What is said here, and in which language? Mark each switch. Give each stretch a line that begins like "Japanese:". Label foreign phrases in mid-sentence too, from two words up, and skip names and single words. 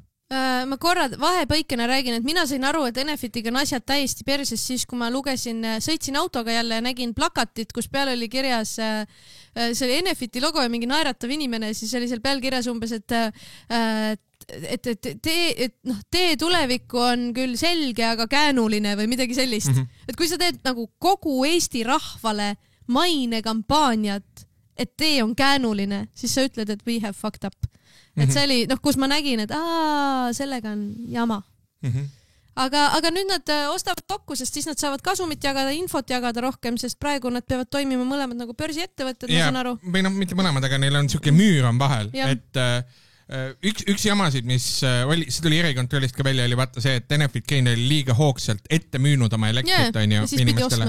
Estonian: Ma korra vahepõikena räägin, et mina sain aru, et Enefitiga on asjad täiesti perses siis, kui ma sõitsin autoga jälle ja nägin plakatit, kus peal oli kirjas see oli Enefiti logo ja mingi naeratav inimene, siis oli seal peal kirjas umbes, et tee tulevikku on küll selge, aga käänuline või midagi sellist. Et kui sa teed nagu kogu Eesti rahvale mainekampaaniat, et tee on käänuline, siis sa ütled, et
English: we have fucked up.
Estonian: Et see oli, kus ma nägin, et sellega on jama. Aga nüüd nad ostavad kokku, sest siis nad saavad kasumit jagada, infot jagada rohkem, sest praegu nad peavad toimima mõlemad nagu börsiettevõtted, ma saan aru. Või mitte mõlemad, aga neil on niisugune müür on vahel. Et üks jamasid, mis oli, see tuli erikontrollist ka välja, oli vaata see, et Enefit Green oli liiga hoogsalt ette müünud oma elektrit inimestele.